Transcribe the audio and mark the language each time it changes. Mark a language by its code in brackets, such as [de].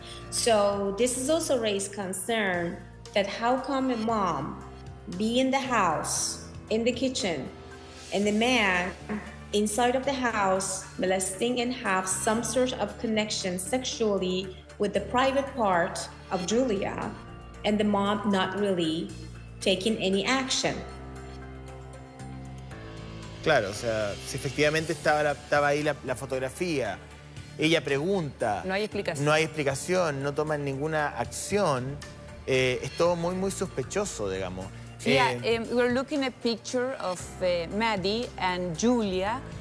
[en] So this is also raised concern that how come a mom be in the house, in the kitchen, and the man inside of the house molesting and have some sort of connection sexually with the private part of Julia, and the mom not really taking any action. [es] Claro, o sea, si efectivamente estaba ahí la fotografía, ella pregunta, no hay explicación, no hay explicación, no toman ninguna acción, es todo muy, muy sospechoso, digamos. [en] Yeah, we're looking at a picture of Maddie and Julia.